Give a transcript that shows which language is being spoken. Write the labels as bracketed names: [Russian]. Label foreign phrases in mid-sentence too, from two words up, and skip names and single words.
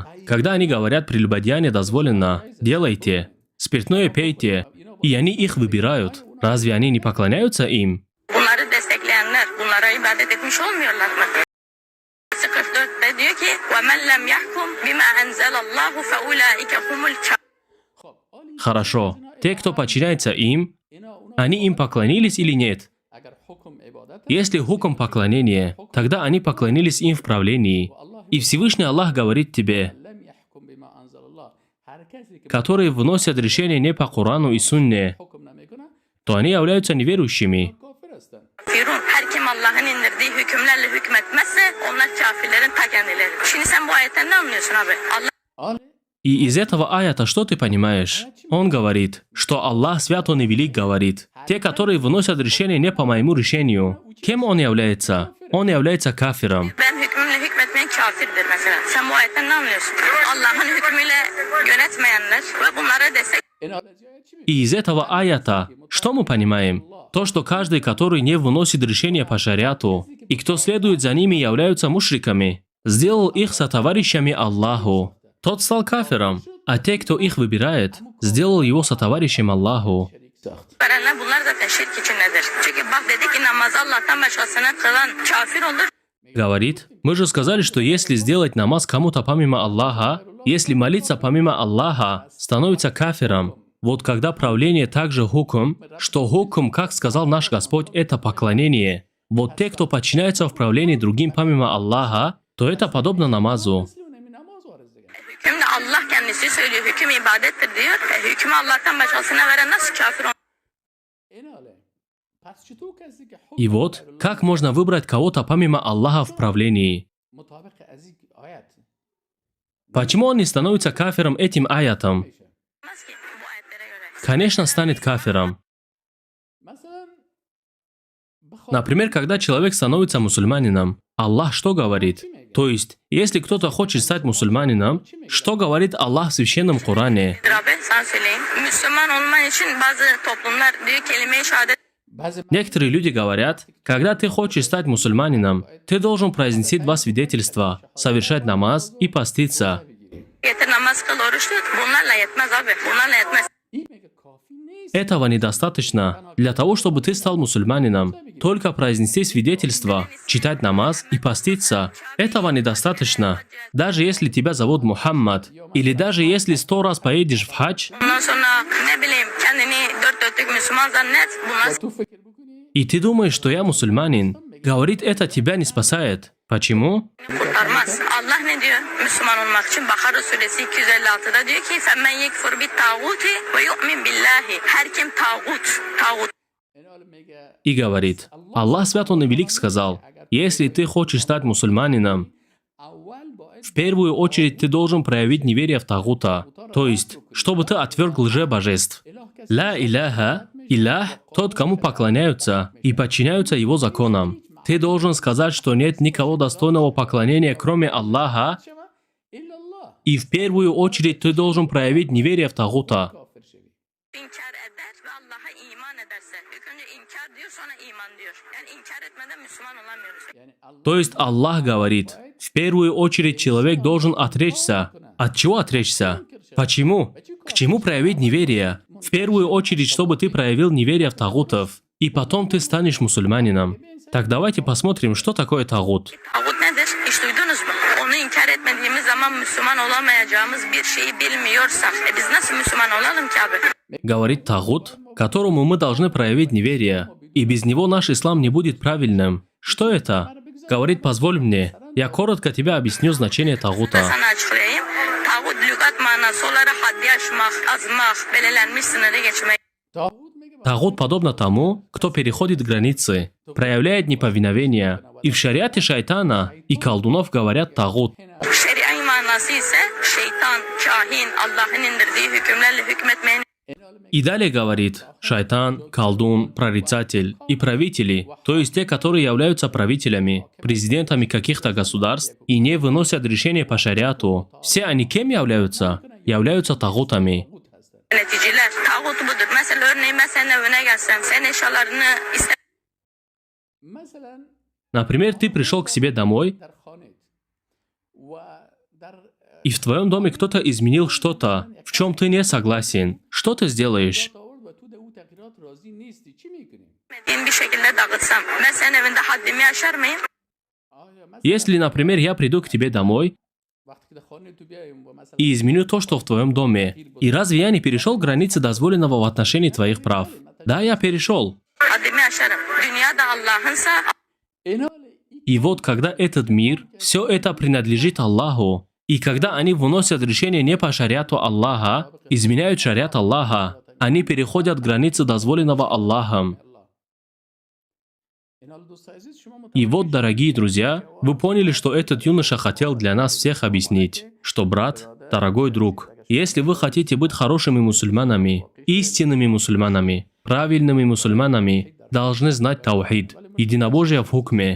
[Russian] Когда они говорят, прелюбодеяние дозволено, делайте, спиртное пейте, и они их выбирают. Разве они не поклоняются им? [Turkish] bunları destekleyenler bunlara ibadet etmiş olmuyorlar mı? 44'te diyor ki [Arabic] وَمَنْ لَمْ يَحْكُمْ بِمَا أَنْزَلَ اللّٰهُ فَأُولَٰئِكَ هُمُ الْكَافِرُونَ. [Russian] Хорошо. Те, кто подчиняется им, они им поклонились или нет? Если хукм поклонения, тогда они поклонились им в правлении. И Всевышний Аллах говорит тебе, которые вносят решения не по Корану и Сунне, то они являются неверующими. [Turkish] Firun, her kim Allah'ın indirdiği hükümlerle hükmetmezse onlar kafirlerin ta kendileri. Şimdi sen bu ayetten ne anlıyorsun abi? Allah [Russian] И из этого аята что ты понимаешь? Он говорит, что Аллах свят, Он и велик, говорит. Те, которые выносят решение не по моему решению. Кем он является? Он является кафиром. [Turkish] ben hükmümle hükmetmeyen kafirdir mesela. Sen bu ayetten ne anlıyorsun? Allah'ın hükmüyle yönetmeyenler ve bunlara destek [Russian] И из этого аята что мы понимаем? То, что каждый, который не выносит решения по шариату, и кто следует за ними, являются мушриками, сделал их сотоварищами Аллаху. Тот стал кафиром, а те, кто их выбирает, сделал его сотоварищем Аллаху. [Turkish] verenler bunlar zaten şirk içindedir. Çünkü bak dedik ki namazı Allah'tan başkasına kılan kafir olur. [Russian] Говорит, мы же сказали, что если сделать намаз кому-то помимо Аллаха, если молиться помимо Аллаха, становится кафиром. Вот когда правление также хукм, что хукм, как сказал наш Господь, это поклонение. Вот те, кто подчиняется в правлении другим помимо Аллаха, то это подобно намазу. [Turkish] Hüküm de Allah kendisi söylüyor. Hüküm ibadettir diyor. Hükmü Allah'tan başkasına veren nasıl kafir olur? [Russian] И вот, как можно выбрать кого-то помимо Аллаха в правлении? Почему он не становится кафиром этим аятом? [Turkish] Olmaz ki bu ayetlere göre. [Russian] Конечно, станет кафиром. Например, когда человек становится мусульманином, Аллах что говорит? То есть, если кто-то хочет стать мусульманином, что говорит Аллах в Священном Коране? [Turkish] Rabbi sana söyleyeyim. Müslüman olman için bazı toplumlar diyor kelime-i şehadet. [Russian] Некоторые люди говорят, когда ты хочешь стать мусульманином, ты должен произнести 2 свидетельства, совершать намаз и поститься. [Turkish] Getir namaz kıl, oruç tut. Bunlarla yetmez abi. Bunlarla yetmez. [Russian] Этого недостаточно. Для того, чтобы ты стал мусульманином, только произнести свидетельство, читать намаз и поститься. Этого недостаточно. Даже если тебя зовут Мухаммад, или даже если 100 раз поедешь в хадж, [Turkish] Ondan sonra ne bileyim kendini dört dörtlük Müslüman zannet. Bunlar [Russian] и ты думаешь, что я мусульманин, говорит, это тебя не спасает. Почему? [Turkish] kurtarmaz. Allah ne diyor Müslüman olmak için? Bakara suresi 256'da diyor ki [Arabic] فَمَنْ يَكْفُرْ بِالْتَاغُوتِ وَيُؤْمِنْ بِاللّٰهِ. [Turkish] Her kim tağut. [Russian] И говорит, Аллах Свят Он и Велик сказал, если ты хочешь стать мусульманином, в первую очередь ты должен проявить неверие в Тагута, то есть, чтобы ты отверг лжебожеств. [Arabic] لا إله، إله, [Russian] тот, кому поклоняются и подчиняются его законам. Ты должен сказать, что нет никого достойного поклонения, кроме Аллаха, и в первую очередь ты должен проявить неверие в Тагута. [Turkish] İnkar eder ve Allah'a iman ederse. İlk önce inkar diyor sonra iman diyor. Yani inkar etmeden Müslüman olamıyoruz. [Russian] То есть Аллах говорит, в первую очередь человек должен отречься. От чего отречься? Почему? К чему проявить неверие? В первую очередь, чтобы ты проявил неверие в тагутов, и потом ты станешь мусульманином. Так давайте посмотрим, что такое тагут. [Turkish] Tağut nedir? Hiç duydunuz mu? Onu inkar etmediğimiz zaman Müslüman olamayacağımız bir şeyi bilmiyorsak, biz nasıl Müslüman olalım ki abi? [Russian] Говорит тагут, которому мы должны проявить неверие, и без него наш ислам не будет правильным. Что это? Говорит, позволь мне, я коротко тебе объясню значение тагута. [Turkish] Sana açıklayayım. Tağut lügat manası olarak haddi aşmak, azmak, belirlenmiş sınırı geçmek. [Russian] Тагут подобно тому, кто переходит границы, проявляет неповиновение. И в шариате шайтана и колдунов говорят тагут. [Turkish] Şeria manası ise şeytan, kahin, Allah'ın indirdiği hükümlerle hükmetmeyen. [Russian] И далее говорит, шайтан, колдун, прорицатель и правители, то есть те, которые являются правителями, президентами каких-то государств и не выносят решения по шариату. Все они кем являются? Являются тагутами. [Turkish] Yöneticiler, tağut budur. Mesela örneğin ben senin evine gelsem, senin eşyalarını [Russian] Например, ты пришел к себе домой, и в твоем доме кто-то изменил что-то, в чем ты не согласен. Что ты сделаешь? [Turkish] istemediğim bir şekilde dağıtsam, ben senin evinde haddimi aşar mıyım? [Russian] Если, например, я приду к тебе домой и изменю то, что в твоем доме, и разве я не перешел границы дозволенного в отношении твоих прав? Да, я перешел. [Turkish] Haddimi aşarım. Dünya da Allah'ınsa [Russian] И вот когда этот мир, все это принадлежит Аллаху, и когда они выносят решение не по шариату Аллаха, изменяют шариат Аллаха, они переходят границы дозволенного Аллахом. И вот, дорогие друзья, вы поняли, что этот юноша хотел для нас всех объяснить, что, брат, дорогой друг, если вы хотите быть хорошими мусульманами, истинными мусульманами, правильными мусульманами, должны знать таухид, единобожие в хукме.